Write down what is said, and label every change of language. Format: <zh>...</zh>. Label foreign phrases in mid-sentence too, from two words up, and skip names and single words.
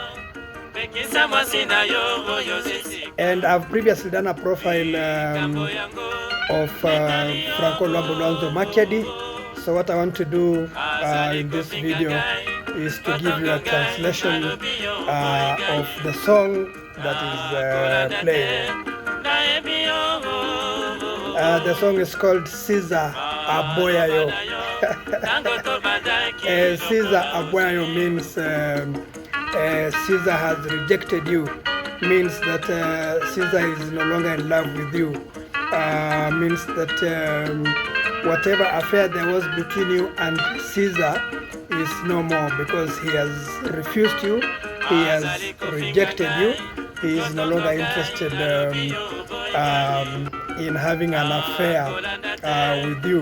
<en>And I've previously done a profile of Franco Luambo Makiadi. So what I want to do in this video is to give you a translation of the song that is playing. The song is called Ceasar, aboya. Ceasar, aboya means Ceasar has rejected you, means that Ceasar is no longer in love with you, means that whatever affair there was between you and Ceasar is no more, because he has refused you, he has rejected you, he is no longer interested in having an affair with you.</en>